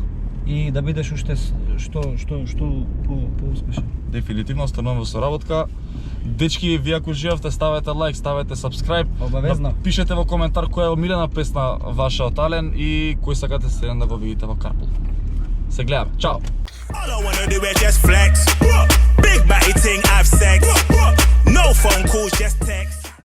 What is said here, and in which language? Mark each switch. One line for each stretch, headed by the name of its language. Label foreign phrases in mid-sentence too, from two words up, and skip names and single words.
Macedonian: И да бидеш уште што поуспешен. Дефинитивно остануваме во соработка. Дечки, вие ако живеевте, ставете лайк, ставете subscribe. Обавезно. Пишете во коментар која е омилена песна ваша од Ален и кој сакате следен да го видите во Карпул. Се гледаме. Чао!
English: All I wanna do is just flex. Big batty ting, have sex. No phone calls, just text.